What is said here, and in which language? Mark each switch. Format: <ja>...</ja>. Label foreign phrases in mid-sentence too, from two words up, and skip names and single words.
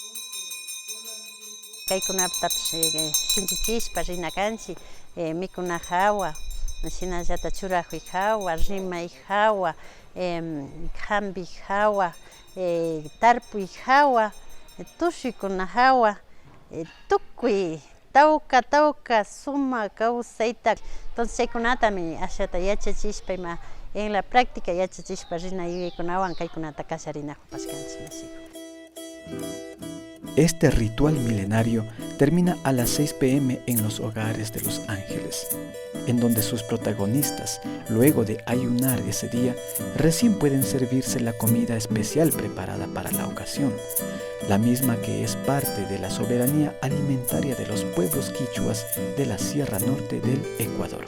<qu>Kaykunaptapish shinchichishpa rina kanchik mikuna hawa, shinallata churajuy hawa, rimay hawa, hambi hawa, tarpuy hawa, tushuykuna hawa, tukuy tawka suma kawsayta. Entonces chaykunatami ashata yachachishpa ima</qu> <es>en la práctica</es> <qu>yachachishpa rina yuyaykunawan kaykunata kasharinakun pashkanchik.</qu> <es>Este ritual milenario termina a las 6 p.m. en los hogares de los ángeles, en donde sus protagonistas, luego de ayunar ese día, recién pueden servirse la comida especial preparada para la ocasión, la misma que es parte de la soberanía alimentaria de los pueblos quichuas de la Sierra Norte del Ecuador.</es>